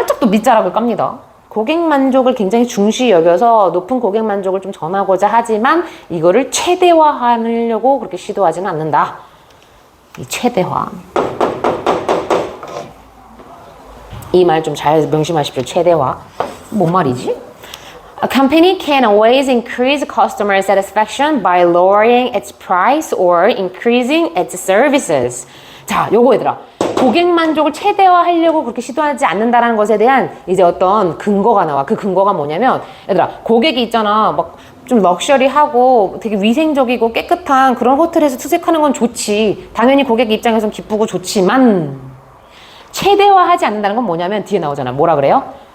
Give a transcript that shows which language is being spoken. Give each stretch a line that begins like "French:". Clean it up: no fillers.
Korean: 밑자락을 깝니다. 고객 만족을 굉장히 중시 여겨서 높은 고객 만족을 좀 전하고자 하지만 이거를 최대화하려고 그렇게 시도하지는 않는다. 이 최대화. 이 말 좀 잘 명심하십시오. 최대화. 뭔 말이지?
English: A company can always increase customer satisfaction by lowering its price or increasing its services.
Korean: 자, 요거 얘들아. 고객 만족을 최대화하려고 그렇게 시도하지 않는다라는 것에 대한 이제 어떤 근거가 나와. 그 근거가 뭐냐면 얘들아, 고객이 있잖아. 막 좀 럭셔리하고 되게 위생적이고 깨끗한 그런 호텔에서 투숙하는 건 좋지. 당연히 고객 입장에선 기쁘고 좋지만 최대화하지 않는다는 건 뭐냐면 뒤에 나오잖아. 뭐라 그래요?